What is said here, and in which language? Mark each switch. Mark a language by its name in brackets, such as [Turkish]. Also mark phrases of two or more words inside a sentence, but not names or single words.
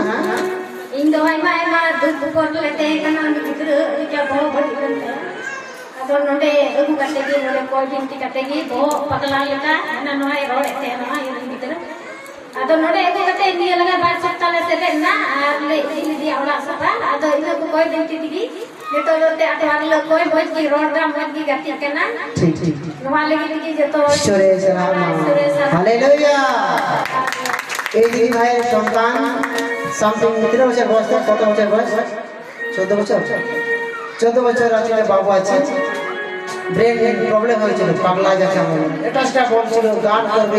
[Santali] ᱤᱧ ᱫᱚ ᱟᱭᱢᱟ ᱟᱭᱢᱟ ᱫᱩᱠ ᱵᱤᱯᱚᱫ ᱞᱮ ᱛᱟᱦᱮᱸ ᱠᱟᱱᱟ ᱜᱤᱫᱽᱨᱟᱹ ᱨᱮᱡᱟ ᱵᱚᱦᱚᱜ ᱵᱟᱹᱲᱤᱡ ᱞᱮᱱ ᱛᱟᱭᱟ ᱟᱫᱚ ᱱᱚᱰᱮ ᱟᱹᱜᱩ ᱠᱟᱛᱮ ᱜᱮ ᱱᱚᱰᱮ ᱠᱚᱭ ᱵᱤᱱᱛᱤ ᱠᱟᱛᱮ ᱜᱮ ᱵᱚᱦᱚᱜ ᱯᱟᱜᱞᱟ ᱞᱮᱠᱟ ᱦᱟᱱᱟ ᱱᱚᱣᱟᱭ ᱨᱚᱲᱮᱫ ᱛᱟᱦᱮᱱᱟ ᱤᱧ ᱜᱤᱫᱽᱨᱟᱹ ᱟᱫᱚ ᱱᱚᱰᱮ ᱟᱹᱜᱩ ᱠᱟᱛᱮ ᱱᱤᱭᱟᱹ ᱞᱟᱜᱟ 2 ᱥᱚᱯᱛᱟ ᱞᱮ ᱥᱮᱴᱮᱨ ᱮᱱᱟ ᱟᱨ ᱞᱮ ᱤᱫᱤ ᱞᱮᱫᱮᱭᱟ ᱚᱲᱟᱜ ᱥᱟᱯᱷᱟ ᱟᱫᱚ ᱤᱱᱟᱹ ᱠᱚ ᱠᱚᱭ ᱵᱤᱱᱛᱤ ᱛᱮᱜᱮ ᱱᱤᱛᱚᱜ ᱫᱚ ᱟᱴᱣᱟᱨ ᱞᱮ ᱠᱚᱭ ᱢᱚᱡᱽ ᱜᱮ ᱨᱚᱲ ᱫᱟ ᱢᱚᱡᱽ ᱜᱮ ᱜᱟᱛᱮᱜ ᱠᱟᱱᱟ ᱴᱷᱤᱠ ᱴᱷᱤক ᱱᱚᱣᱟ ᱞᱟᱹᱜᱤᱫ ᱛᱮᱜᱮ ᱡᱚᱛᱚ [Bangla] ঈশ্বরে হালেলুয়া এই দিদি ভাইয়ের সন্তান সামথিং কত বছর বয়স কত বছর বয়স 14 বছর 14 বছর আছে বাবু আছে ব্রেন প্রবলেম হয়েছিল পাগলা যাচ্ছে এটা সেটা বলছিল গান করবে